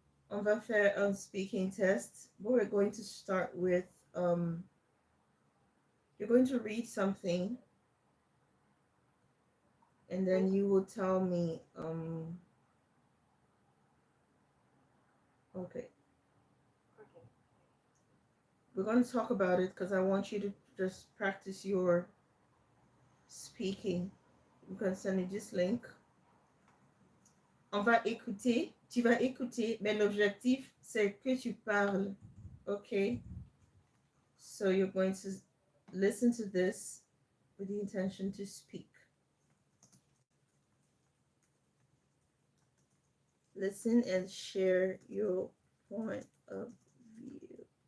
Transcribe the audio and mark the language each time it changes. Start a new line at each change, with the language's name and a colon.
French: On va faire un speaking test.
English: We're going to start with you're going to read something and then you will tell me okay. Ok. We're going to talk about it because I want you to just practice your speaking. You can send me this link.
French: On va écouter, tu vas écouter, mais l'objectif c'est que tu parles.
English: Okay? So you're going to listen to this with the intention to speak. Listen and share your point of view.